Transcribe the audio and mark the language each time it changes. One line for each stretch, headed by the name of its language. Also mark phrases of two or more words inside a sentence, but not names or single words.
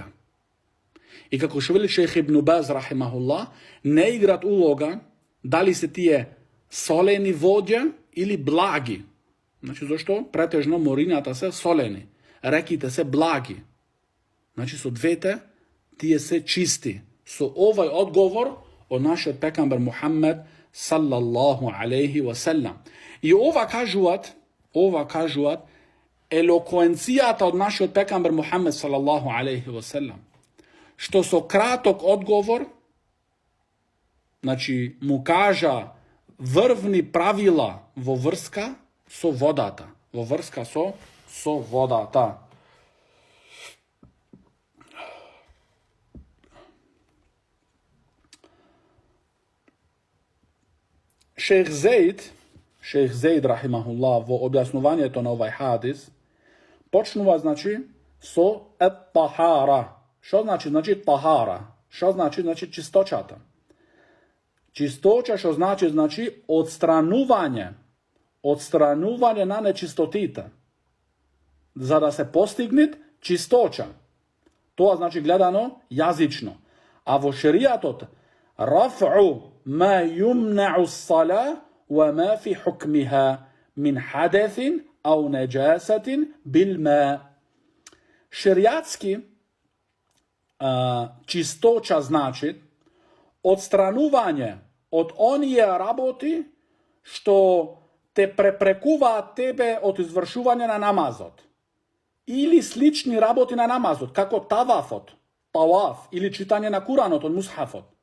Macedonian: И како што вели шејх Ибн Баз, рахимахуллах, не играт улога дали се тие солени воѓа или благи. Значи, зашто претежно морињата се солени, реките се благи. Значи, со двете тие се чисти. Со овај одговор од нашег пекамбер Мухамед
Arabic: صلى الله عليه وسلم.
Macedonian: И ова кажуат, елокуенцијата од нашег пекамбер Мухамед
Arabic: صلى الله عليه وسلم.
Macedonian: Што со краток одговор, значи му кажа врвни правила во врска со водата. Во врска со водата. Шејх Заид рахимахуллах во објаснование то на овај хадис почнува значи со ат-тахара. Што значи тахара? Што значи чистоќата? Чистоќа што значи отстранување на нечистотите. За да се постигне чистоќа. То значи гледано јазично. А во шеријатот
Arabic: رفع ما يمنع الصلاة وما في حكمها من حدث أو نجاسة بالماء.
Macedonian: Шеријатски чистоќа значи отстранување од оније работи што те преприкува тебе од извршување на намазот. Или слични работи на намазот, како тавaф или читање на Кураност од мусхафот.